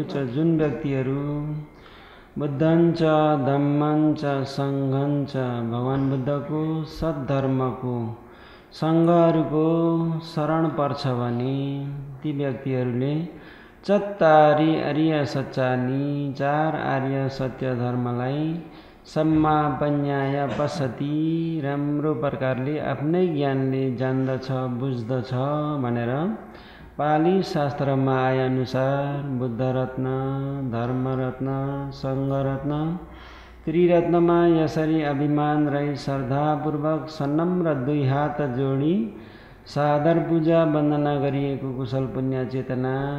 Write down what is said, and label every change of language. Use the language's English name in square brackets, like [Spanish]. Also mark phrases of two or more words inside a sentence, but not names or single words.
[Nepali] च जुन व्यक्तिहरू [Pali] बुद्धं च धम्मं च संघं च [Nepali] भगवान बुद्धको सद्धर्मको संघहरूको शरण पर्छ भने ती व्यक्तिहरूले [Pali] चत्तारी आर्य सच्चानी [Nepali] चार आर्य सत्य धर्मलाई सम्मापन्याय पश्यति राम्रो प्रकारले आफ्नै ज्ञानले जान्दछ बुझ्दछ भनेर पाली शास्त्रमा आए अनुसार बुद्ध रत्न धर्म रत्न संघ रत्न त्रिरत्नमा यसरी अभिमान रही श्रद्धापूर्वक सनम्र दुई हात जोडी सादर पूजा वन्दना गरिएको कुशल पुण्य चेतना